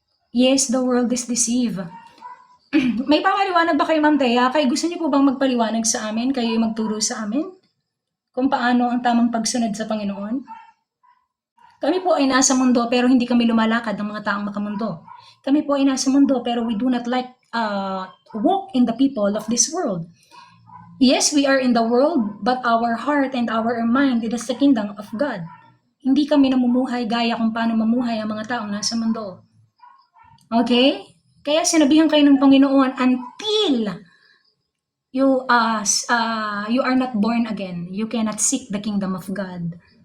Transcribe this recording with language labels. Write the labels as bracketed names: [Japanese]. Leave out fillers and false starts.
[English] Yes, the world is deceived. [Filipino] May papaliwanag ba kayo, Ma'am Thea? Kaya gusto niyo po bang magpaliwanag sa amin? Kayo magturo sa amin? Kung paano ang tamang pagsunod sa Panginoon? Kami po ay nasa mundo pero hindi kami lumalakad ng mga taong makamundo. Kami po ay nasa mundo pero [English] we do not like walk in the people of this world. Yes, we are in the world, but our heart and our mind is the kingdom of God. [Filipino] Hindi kami namumuhay gaya kung paano mamuhay ang mga taong nasa mundo. Okay? Kaya sinabihan kayo ng Panginoon, [English] until you are not born again, you cannot seek the kingdom of God.